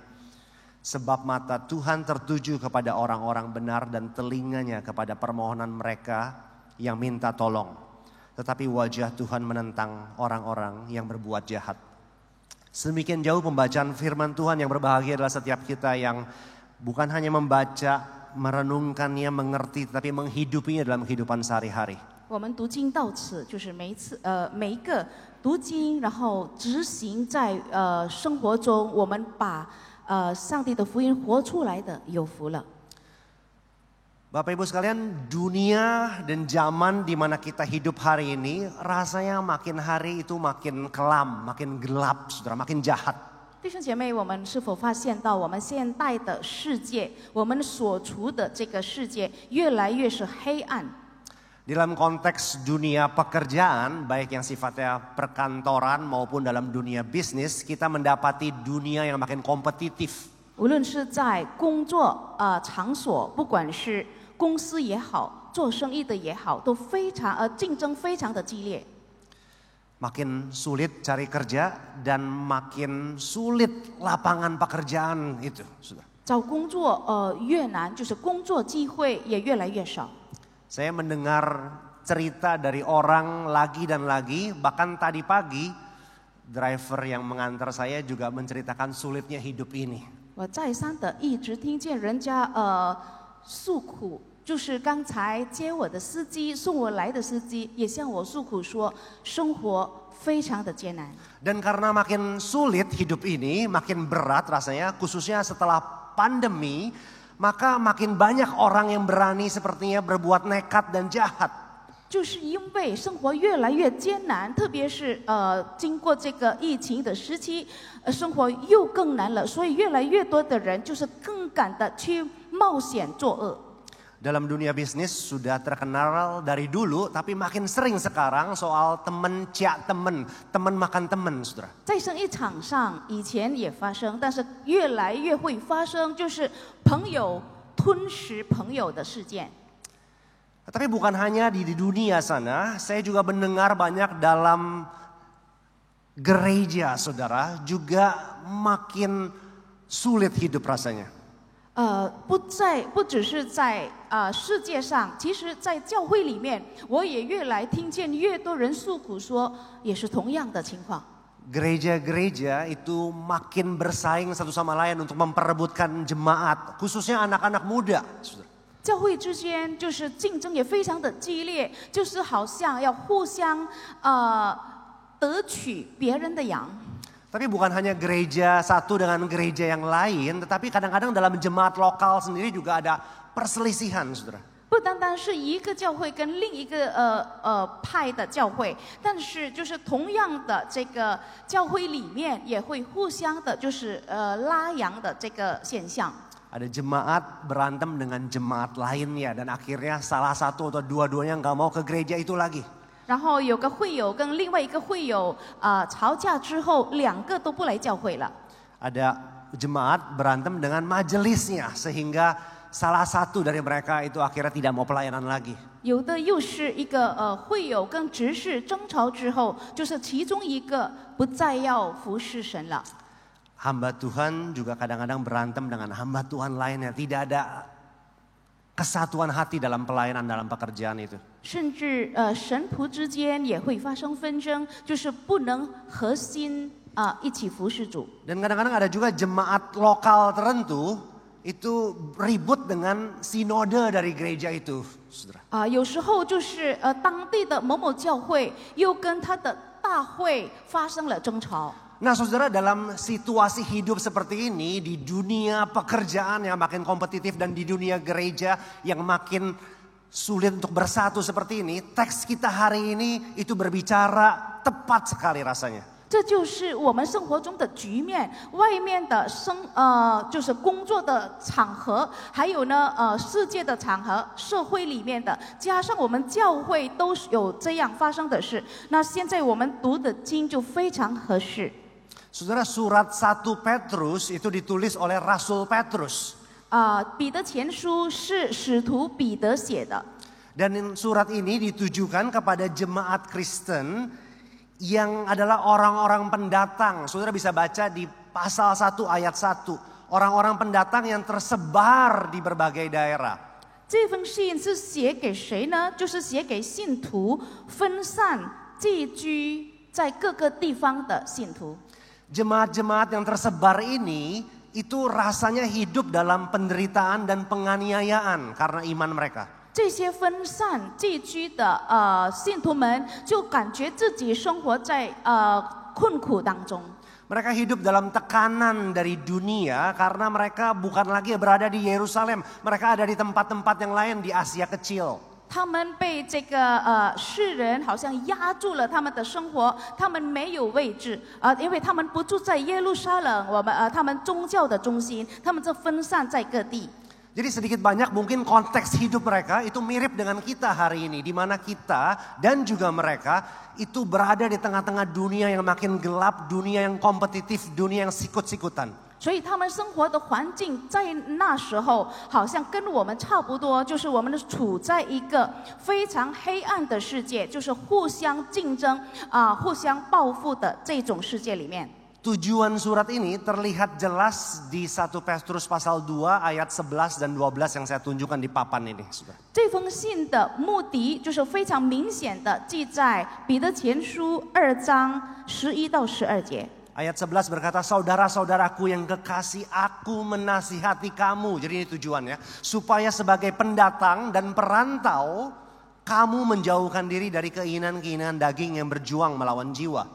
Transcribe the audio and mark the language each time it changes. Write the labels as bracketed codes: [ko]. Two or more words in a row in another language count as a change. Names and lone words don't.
[id] Sebab mata Tuhan tertuju kepada orang-orang benar dan telinganya kepada permohonan mereka yang minta tolong. Tetapi wajah Tuhan menentang orang-orang yang berbuat jahat. Sedemikian jauh pembacaan firman Tuhan. Yang berbahagia adalah setiap kita yang bukan hanya membaca, merenungkannya, mengerti, tetapi menghidupinya dalam kehidupan sehari-hari. [zh] 我们读经到此，就是每一个读经，然后执行在生活中，我们把上帝的福音活出来的，有福了。 [id] Bapak Ibu sekalian, dunia dan zaman di mana kita hidup hari ini rasanya makin hari itu makin kelam, makin gelap, saudara, makin jahat. [zh] 弟兄姐妹，我们是否发现到我们现代的世界，我们所处的这个世界越来越是黑暗？ [id] Dalam konteks dunia pekerjaan, baik yang sifatnya perkantoran maupun dalam dunia bisnis, kita mendapati dunia yang makin kompetitif. [zh] 无论是在工作场所，不管是公司也好，做生意的也好，都非常竞争非常的激烈。 [id] Makin sulit cari kerja dan makin sulit lapangan pekerjaan itu, sudah. [zh] 找工作越难，就是工作机会也越来越少。 [id] Saya mendengar cerita dari orang lagi dan lagi, bahkan tadi pagi driver yang mengantar saya juga menceritakan sulitnya hidup ini. [zh] 我再三的一直听见人家诉苦，就是刚才接我的司机送我来的司机也向我诉苦说，生活非常的艰难。 [id] Dan karena makin sulit hidup ini, makin berat rasanya, khususnya setelah pandemi, maka makin banyak orang yang berani sepertinya berbuat nekat dan jahat. [zh] 就是因为生活越来越艰难，特别是经过这个疫情的时期，生活又更难了，所以越来越多的人就是更敢的去冒险作恶。 [id] Dalam dunia bisnis sudah terkenal dari dulu, tapi makin sering sekarang soal temen ciak temen, temen makan temen, saudara. [zh] 在生意场上以前也发生，但是越来越会发生，就是朋友吞食朋友的事件。 [id] Tapi bukan hanya di dunia sana, saya juga mendengar banyak dalam gereja, saudara, juga makin sulit hidup rasanya. [zh] 不只是在世界上，其实在教会里面，我也越来听见越多人诉苦说，也是同样的情况。 [id] Gereja-gereja itu makin bersaing satu sama lain untuk memperebutkan jemaat, khususnya anak-anak muda. [zh] 教会之间就是竞争也非常的激烈，就是好像要互相得取别人的羊。 [id] Tapi bukan hanya gereja satu dengan gereja yang lain, tetapi kadang-kadang dalam jemaat lokal sendiri juga ada perselisihan, saudara. [zh] 不单单是一个教会跟另一个派的教会，但是就是同样的这个教会里面也会互相的，就是拉羊的这个现象。 [id] Ada jemaat berantem dengan jemaat lainnya dan akhirnya salah satu atau dua-duanya nggak mau ke gereja itu lagi. [zh] 然后有个会友跟另外一个会友吵架之后，两个都不来教会了。 [id] Ada jemaat berantem dengan majelisnya sehingga salah satu dari mereka itu akhirnya tidak mau pelayanan lagi. [zh] 有的又是一个会友跟执事争吵之后，就是其中一个不再要服侍神了。 [id] Hamba Tuhan juga kadang-kadang berantem dengan hamba Tuhan lainnya. Tidak ada kesatuan hati dalam pelayanan, dalam pekerjaan itu. [zh] 甚至神仆之间也会发生纷争，就是不能核心一起服侍主。 [id] Dan kadang-kadang ada juga jemaat lokal tertentu itu ribut dengan sinode dari gereja itu, saudara. [zh] 有时候就是当地的某某教会又跟他的大会发生了争吵。 [id] Nah saudara, dalam situasi hidup seperti ini, di dunia pekerjaan yang makin kompetitif dan di dunia gereja yang makin sulit untuk bersatu seperti ini, teks kita hari ini itu berbicara tepat sekali rasanya. [zh] 这就是我们生活中的局面，外面的就是工作的场合，还有呢世界的场合，社会里面的，加上我们教会都有这样发生的事。那现在我们读的经就非常合适。 [id] Saudara, surat 1 Petrus itu ditulis oleh Rasul Petrus. [zh] 彼得前书是使徒彼得写的。 [id] Dan surat ini ditujukan kepada jemaat Kristen yang adalah orang-orang pendatang. Saudara bisa baca di pasal 1 ayat 1. Orang-orang pendatang yang tersebar di berbagai daerah. [zh] 这封信是写给谁呢？就是写给信徒分散寄居在各个地方的信徒。 [id] Jemaat-jemaat yang tersebar ini itu rasanya hidup dalam penderitaan dan penganiayaan karena iman mereka. [zh] 这些分散寄居的信徒们就感觉自己生活在困苦当中。 [id] Mereka hidup dalam tekanan dari dunia karena mereka bukan lagi berada di Yerusalem. Mereka ada di tempat-tempat yang lain di Asia Kecil. [zh] 他们被这个世人好像压住了他们的生活，他们没有位置因为他们不住在耶路撒冷，他们宗教的中心，他们就分散在各地。 [id] Jadi sedikit banyak mungkin konteks hidup mereka itu mirip dengan kita hari ini. Di mana kita dan juga mereka itu berada di tengah-tengah dunia yang makin gelap, dunia yang kompetitif, dunia yang sikut-sikutan. [zh] 所以他们生活的环境在那时候好像跟我们差不多，就是我们处在一个非常黑暗的世界，就是互相竞争互相报复的这种世界里面。 [id] Tujuan surat ini terlihat jelas di 1 Petrus pasal 2 ayat 11 dan 12 yang saya tunjukkan di papan ini. [zh] 这封信的目的就是非常明显的记在彼得前书2章11到12节。 [id] Ayat 11 berkata, saudara-saudaraku yang kekasih, aku menasihati kamu. Jadi ini tujuannya, supaya sebagai pendatang dan perantau, kamu menjauhkan diri dari keinginan-keinginan daging yang berjuang melawan jiwa.